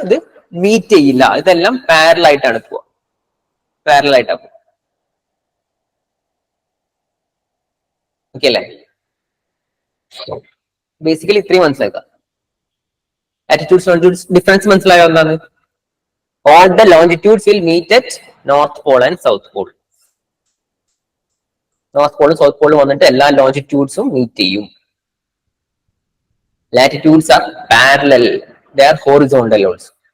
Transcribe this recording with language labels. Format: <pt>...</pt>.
<ml>ഇത് മീറ്റ് ചെയ്യില്ല, ഇതെല്ലാം പാരലൽ ആയിട്ടാണ് പോവുക, പാരലൽ ആയിട്ടാണ്. ഓക്കെ അല്ലേ? ബേസിക്കലി ഇത്രയും മനസ്സിലാക്കാം. ലാറ്റിറ്റ്യൂഡ്സ് ലോഞ്ചിറ്റ്യൂഡ്സ് ഡിഫറൻസ് മനസ്സിലായോ എന്താണ്?</ml> <en>All the longitudes will meet at North Pole and South Pole.</en> <ml>North പോളും south പോളും വന്നിട്ട് എല്ലാ ലോഞ്ചിറ്റ്യൂഡ്സും മീറ്റ് ചെയ്യും.</ml> <en>Latitudes are parallel, they are horizontal also.</en>